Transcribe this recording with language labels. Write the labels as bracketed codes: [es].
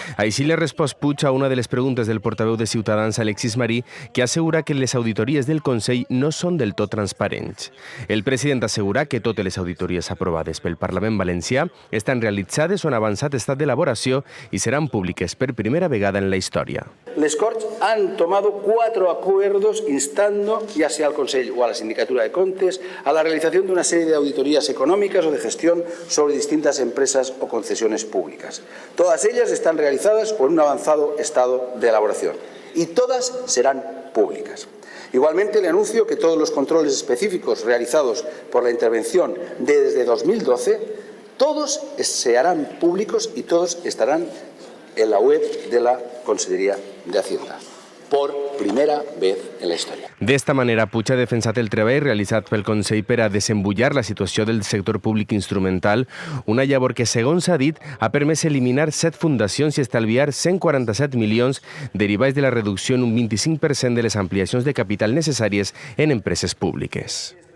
[ca] Així li ha respost Puig a una de les preguntes del portaveu de Ciutadans, Alexis Marí, que assegura que les auditories del Consell no són del tot transparents. El president assegura que totes les auditories aprovades pel Parlament valencià estan realitzades o en avançat estat d'elaboració i seran públiques per primera vegada en la història. [es] Les Corts han tomado 4 acuerdos instando, ya sea al Consell o a la Sindicatura de Comptes, a la realización de una serie de auditorías económicas o de gestión sobre distintas empresas o concesiones públicas. Todas ellas están realizadas o en un avanzado estado de elaboración y todas serán públicas. Igualmente, le anuncio que todos los controles específicos realizados por la intervención desde 2012, todos se harán públicos y todos estarán en la web de la Conselleria de Hacienda, por primera vez en la història. [ca] D'esta manera, Puig ha defensat el treball realitzat pel Consell per a desembullar la situació del sector públic instrumental, una llavor que, segons s'ha dit, ha permès eliminar 7 fundacions i estalviar 147 milions derivats de la reducció en un 25% de les ampliacions de capital necessàries en empreses públiques.